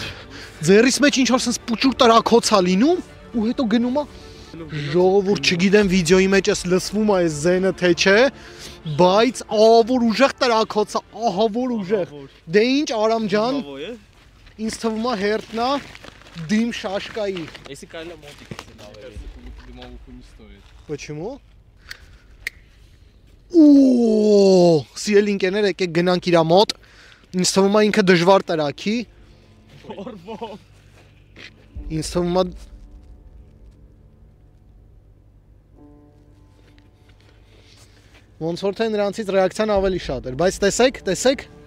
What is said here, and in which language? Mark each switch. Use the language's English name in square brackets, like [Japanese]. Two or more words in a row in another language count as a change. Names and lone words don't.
[Armenian] Ձեռիս մեջ ինչ որ sense պուճուր տրակոց է լինում ու հետո գնում է ժողովուրդ չգիտեմ վիդեոյի մեջ էս լսվում է այս զենը թե չէ, բայց ահա որ ուժեղ տրակոց է, ահա որ ուժեղ։ Դե ինչ Արամ ջան, ինձ թվում է հերթն է դիմ շաշկայի։ Էսի կարելի է մոտիկ գցել ավելի։ [Russian] Дымовуху не стоит. Почему? [Armenian] Օ, սիրելի ընկերներ, եկեք գնանք իրա մոտ։ Ինձ թվում է ինքը դժվար տրակի։ Ինձ թվում է ոնց որ թե նրանցից ռեակցիան ավելի շատ էր, բայց տեսեք։